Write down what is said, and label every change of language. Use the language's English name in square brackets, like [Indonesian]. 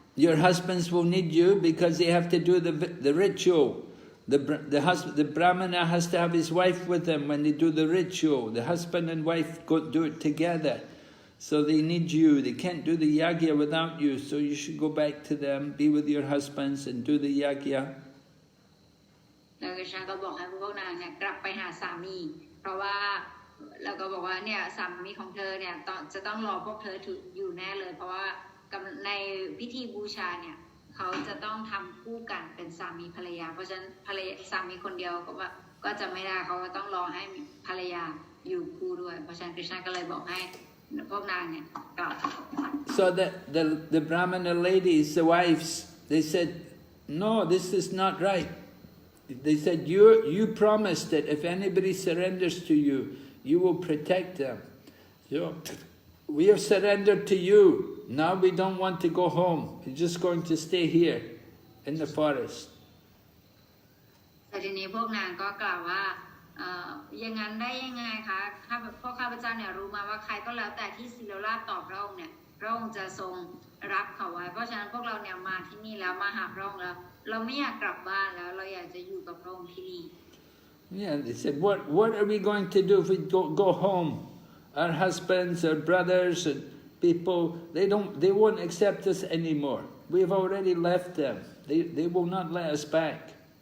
[English] Your husbands will need you because they have to do the ritual. The Brahmana has to have his wife with him when they do the ritual. The husband and wife do it together. So they need you. They can't do the yagya without you. So you should go back to them, be with your husbands and do the yagya. [Thai] แล้วกฤษณาก็บอกให้พวกนางเนี่ยกลับไปหาสามีเพราะว่าแล้วก็บอกว่าเนี่ยสามีของเธอเนี่ยจะต้องรอพวกเธออยู่แน่เลยเพราะว่าในพิธีบูชาเนี่ย เขาจะต้องทำคู่กันเป็นสามีภรรยาเพราะฉะนั้นภรรยาสามีคนเดียวก็จะไม่ได้เขาก็ต้องรอให้ภรรยาอยู่คู่ด้วยเพราะฉะนั้นคริชนาก็เลยบอกให้พวกนางเนี่ยกลับ [English] So the Brahmana ladies, the wives, they said, no, this is not right. They said, you promised that if anybody surrenders to you, you will protect them. So we have surrendered to you. Now we don't want to go home. We're just going to stay here in the forest. [Thai] แต่ทีนี้พวกนางก็กล่าวว่าอย่างนั้นได้ยังไงคะพวกข้าพเจ้าเนี่ยรู้มาว่าใครก็แล้วแต่ที่ศิลราชตอบพระองค์เนี่ยพระองค์จะทรงรับเขาไว้เพราะฉะนั้นพวกเราเนี่ยมาที่นี่แล้วมาหาพระองค์แล้วเราไม่อยากกลับบ้านแล้วเราอยากจะอยู่กับพระองค์ที่นี่ [English] Yeah, they said, what are we going to do if we go home? Our husbands, our brothers, and people, they won't accept us anymore. We've already left them. They will not let us back.